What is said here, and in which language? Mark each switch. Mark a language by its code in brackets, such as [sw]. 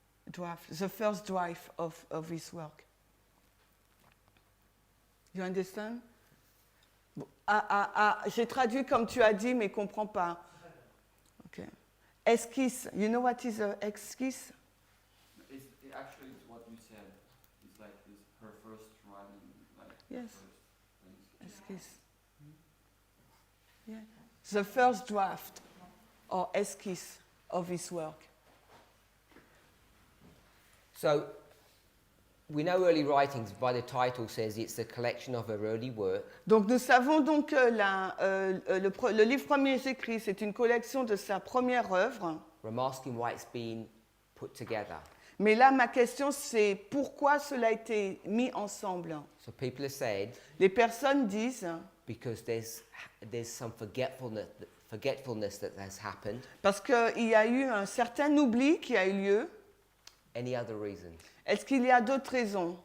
[en] Draft, the first draft of his work. You understand? [fr] Bon, j'ai traduit comme tu as dit, mais je ne comprends pas. [en] Okay. Esquisse. You know what is an esquisse? Actually, it's what you said. It's like this, her first writing, like Yes. first things. Esquisse. Yeah. The first draft or esquisse of his work. So we know early writings by the title says it's a collection of her early work. [fr] Donc nous savons donc que le livre premier écrit, c'est une collection de sa première œuvre. [en] Remasking why it's been put together. [fr] Mais là, ma question, c'est pourquoi cela a été mis ensemble? [en] So people have said [fr] Les personnes disent, [en] because there's some forgetfulness that has happened. [fr] parce qu'il y a eu un certain oubli qui a eu lieu. [en] Any other reasons [fr] Est-ce qu'il y a d'autres raisons